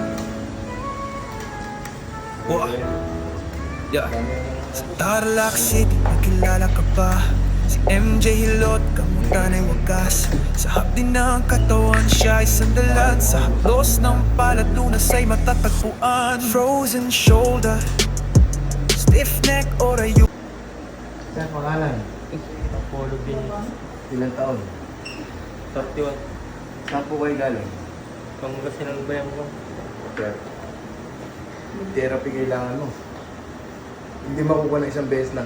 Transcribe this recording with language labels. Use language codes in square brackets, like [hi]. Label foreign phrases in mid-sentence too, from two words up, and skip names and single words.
[en] Whoa. Yeah. [tl] Sa Tarlac City, nakilala ka ba? Si MJ Hilot, kamutan ay wagas. Sa hapdi ng katawan, siya ay sandalan. Sa haplos ng paladunas ay matatagpuan. [en] Frozen shoulder, stiff neck or a you. [tl] Saan pangalan? Apollo Binis. Ilang taon? 31. Saan po kayo galing? Pangasinan ba yan ko? Sir, therapy kailangan mo. Hindi makukuha ng isang beses lang.